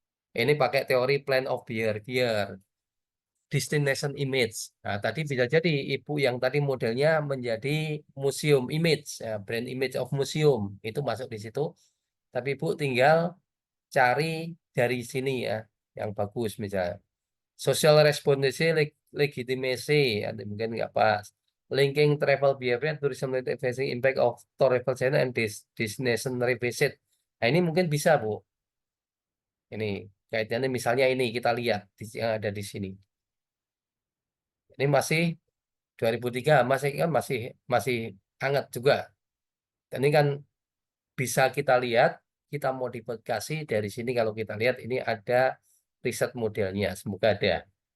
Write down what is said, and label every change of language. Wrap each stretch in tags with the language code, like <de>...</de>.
<id>Ini pakai teori plan of behavior, destination image. Nah, tadi bisa jadi ibu yang tadi modelnya menjadi museum image, ya, brand image of museum itu masuk di situ. Tapi ibu tinggal cari dari sini ya, yang bagus misalnya. Social responsibility, legitimacy, ada mungkin nggak pas.</id> <en>Linking travel behavior, tourism facing impact of travel channel and destination revisit.</en> <id>Nah, ini mungkin bisa, Bu. Ini kaitannya misalnya ini kita lihat yang ada di sini. Ini masih 2003, masih kan masih hangat juga. Dan ini kan bisa kita lihat, kita modifikasi dari sini kalau kita lihat ini ada riset modelnya, semoga ada.</id>